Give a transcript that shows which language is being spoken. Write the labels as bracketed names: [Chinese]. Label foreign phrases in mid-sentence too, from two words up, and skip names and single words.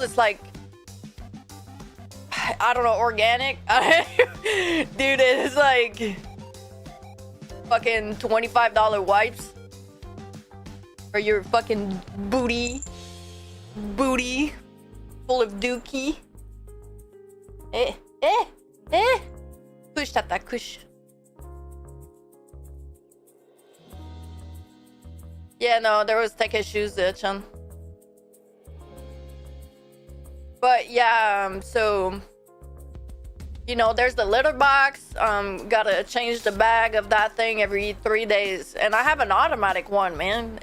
[English] It's like, I don't know, organic. Dude, it's like fucking $25 wipes for your fucking booty full of dookie. Kush, tata, kush. Yeah, no, there was tech issues there, Chan. But yeah, so you know, there's the litter box. Gotta change the bag of that thing every 3 days, and I have an automatic one, man.